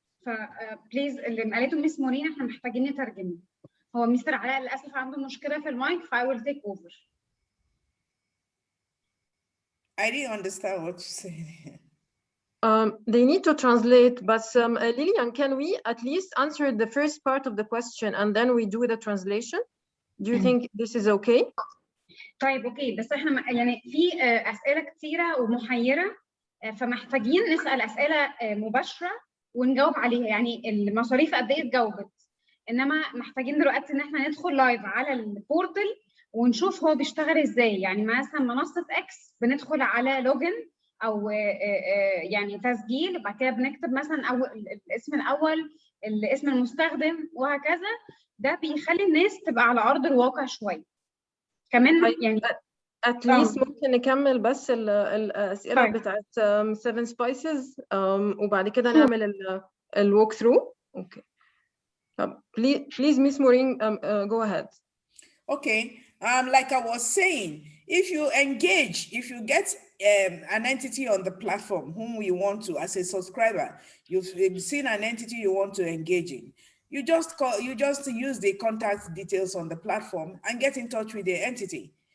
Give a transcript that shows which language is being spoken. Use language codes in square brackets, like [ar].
[ar] ف بليز اللي قالته ميس مورين احنا محتاجين نترجم. هو مستر علاء للاسف عنده مشكله في المايك ف [en] I will take over. I didn't understand what you said. They need to translate, but Lillian, can we at least answer the first part of the question and then we do the translation? Do you think this is okay? [ar] طيب اوكي بس احنا يعني في اسئله كثيره ومحيره فمحتاجين نسال اسئله مباشره ونجاوب عليها. يعني المصاريف قد ايه اتجاوبت، انما محتاجين دلوقتي ان احنا ندخل لايف على البورتال ونشوف هو بيشتغل ازاي. يعني مثلا منصه اكس بندخل على لوجن او يعني تسجيل، وبعد كده بنكتب مثلا الاسم الاول، الاسم المستخدم وهكذا. ده بيخلي الناس تبقى على ارض الواقع شويه كمان. يعني [en] at least [ar] ممكن نكمل بس الاسئله بتاعت 7 spices وبعد كده نعمل الوك ثرو. اوكي. [en] Please Miss Maureen, go ahead. Okay, like I was saying, if you engage, if you get an entity on the platform whom we want to, as a subscriber, you've seen an entity you want to engage in, you just use the contact details on the platform and get in touch with the entity.